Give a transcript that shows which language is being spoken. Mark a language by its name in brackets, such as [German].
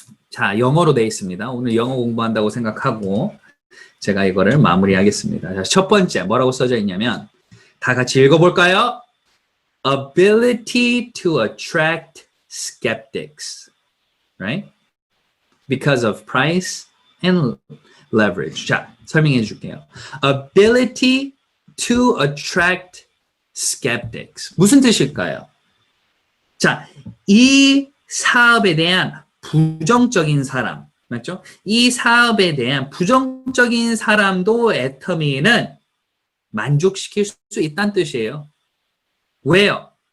[Korean] 자, 영어로 돼 있습니다. 오늘 영어 공부한다고 생각하고 제가 이거를 마무리하겠습니다. 자, 첫 번째 뭐라고 써져 있냐면 다 같이 읽어볼까요? [English] Ability to attract skeptics, right? Because of price and leverage. [Korean] 자, 설명해 줄게요. [English] Ability to attract skeptics. [Korean] 무슨 뜻일까요? 자, 이 사업에 대한 부정적인 사람, 맞죠? 이 사업에 대한 부정적인 사람도 애터미는 만족시킬 수 있다는 뜻이에요. 왜요?